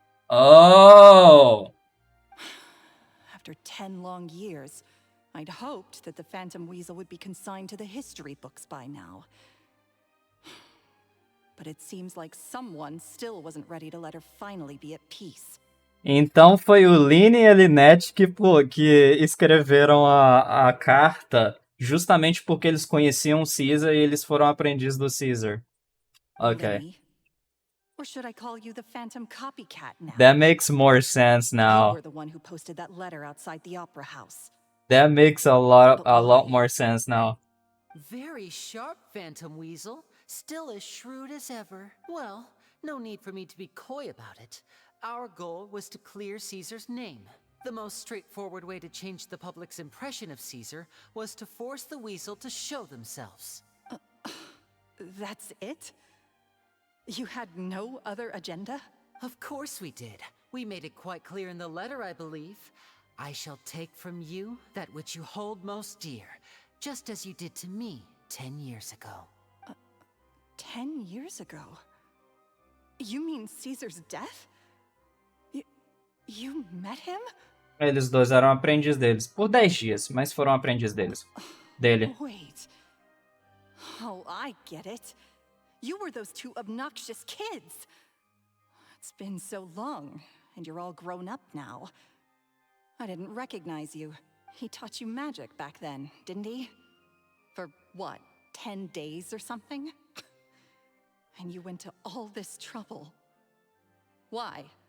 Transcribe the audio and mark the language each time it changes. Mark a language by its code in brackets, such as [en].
[en] Oh! After 10 long years, I'd hoped that the Phantom Weasel would be consigned to the history books by now. But it seems like someone still wasn't ready to let her finally be at peace. [pt] Então foi o Lynn e a Lynette que escreveram a carta justamente porque eles conheciam o Caesar e eles foram aprendizes do Caesar. [en] Okay. Linny? Or should I call you the Phantom Copycat now? That makes more sense You now. were the one who posted that letter outside the opera house. That makes a lot more sense now. Very sharp, Phantom Weasel. Still as shrewd as ever. Well, no need for me to be coy about it. Our goal was to clear Caesar's name. The most straightforward way to change the public's impression of Caesar was to force the Weasel to show themselves. That's it? You had no other agenda? Of course we did. We made it quite clear in the letter, I believe. I shall take from you that which you hold most dear, just as you did to me 10 years ago. 10 years ago? You mean Caesar's death? You met him? [pt] Eles dois eram aprendizes deles. Por 10 dias, mas foram aprendizes dele. [en] Wait. Oh, I get it. You were those two obnoxious kids. It's been so long, and you're all grown up now. I didn't recognize you. He taught you magic back then, didn't he? For what, 10 days or something? And you went to all this trouble. Why?